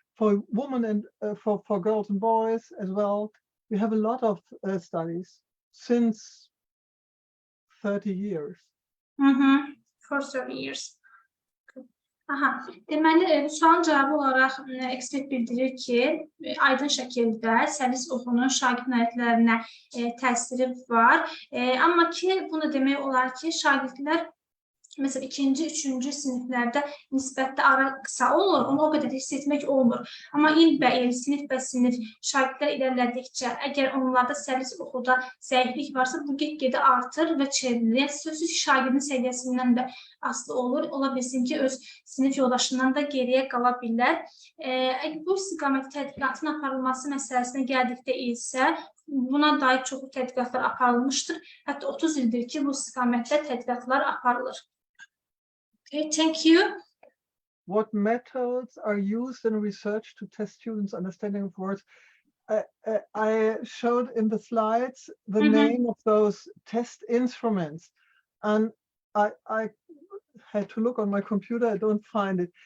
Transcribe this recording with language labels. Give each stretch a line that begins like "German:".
English: For women and for girls and boys as well, we have a lot of studies since 30 years. For 30 years.
Azerbaijani: Deməli, sualın cavabı olaraq ekspert bildirir ki, aydın şəkildə Səlis oxunun şagird nailiyyətlərinə təsiri var. Amma ki, bunu demək olar ki, şagirdlər mesela 2-ci, 3-cü siniflərdə nisbətdə ara qısa olur, onu o qədər hiss etmək olmur. Amma il sinif bə sinif şagirdlər ilərlədikcə, əgər onlarda səlis oxuda zəiflik varsa, bu get-gedə artır və çevrilir. Yəni, sözsüz ki, şagirdin səviyyəsindən də asılı olur. Ola bilsin ki, öz sinif yoldaşından da geriyə qala bilər. Bu istiqamət tədqiqatın aparılması məsələsinə gəldikdə isə, buna dair çoxlu tədqiqatlar aparılmışdır. Hətta 30 ildir ki, bu istiqamətdə tədqiqatlar aparılır.
English: Okay, thank you. What methods are used in research to test students' understanding of words? I showed in the slides the name of those test instruments, and I had to look on my computer. I don't find it.